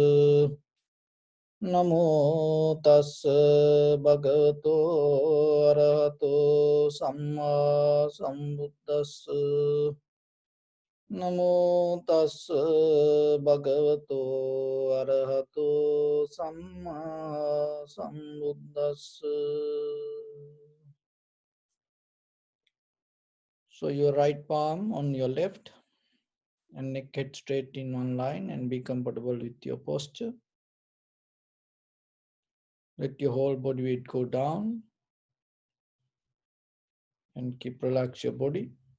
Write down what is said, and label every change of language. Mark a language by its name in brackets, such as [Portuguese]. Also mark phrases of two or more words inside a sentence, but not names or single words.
[Pali] Namo tassa bhagavato arahato samma sambuddhassa. Namo tassa bhagavato arahato samma sambuddhassa. [English] So your right palm on your left and neck head straight in one line and be comfortable with your posture. Let your whole body weight go down and keep relax your body.